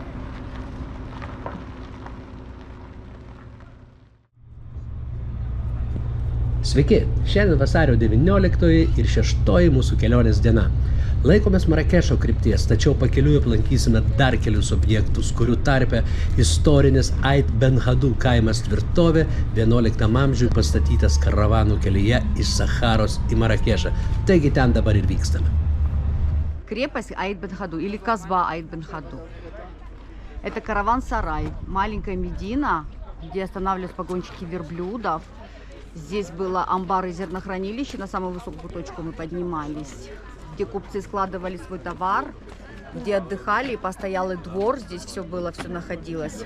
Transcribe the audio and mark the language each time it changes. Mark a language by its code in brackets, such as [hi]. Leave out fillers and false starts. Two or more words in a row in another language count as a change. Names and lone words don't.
[lt] Sveiki, šiandien vasario 19 ir 6 mūsų kelionės diena. Laikomės Marakešo krypties, tačiau pakeliui aplankysime dar kelius objektus, kurių tarpe istorinis Ait Ben Hadų kaimas tvirtovė 11 amžiui pastatytas karavanų kelyje iš Sacharos į Marakešą. Taigi ten dabar ir vykstame. [ru] Крепость Ait Ben Hadų или Казба Ait Ben Hadų. Это караван-сарай, маленькая Медина, где останавливались погонщики верблюдов. Здесь было амбар и зернохранилище, на самую высокую точку мы поднимались, где купцы складывали свой товар, где отдыхали, постоялый двор, здесь все было, все находилось.